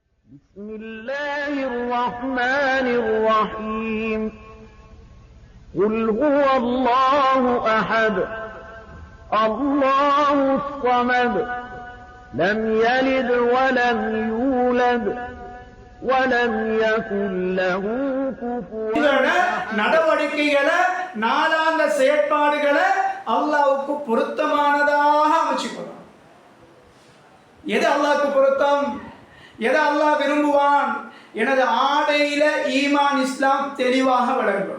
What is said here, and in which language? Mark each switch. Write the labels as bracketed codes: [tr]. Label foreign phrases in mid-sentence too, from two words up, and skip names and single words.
[ar] بسم الله الرحمن الرحيم قل هو الله أحد الله الصمد لم يلد ولم يولد ولم يكن له كفوا [ta] நடவடிக்கைகளை நாளாந்த செயற்பாடுகளை அல்லாஹ்வுக்கு பொருத்தமானதாக அமைச்சுக்கணும். எது அல்லாஹ்வுக்கு பொருத்தம், எதை அல்லாஹ் விரும்புவான்? எனது ஆடையில ஈமான் இஸ்லாம் தெளிவாக விளங்கணும்.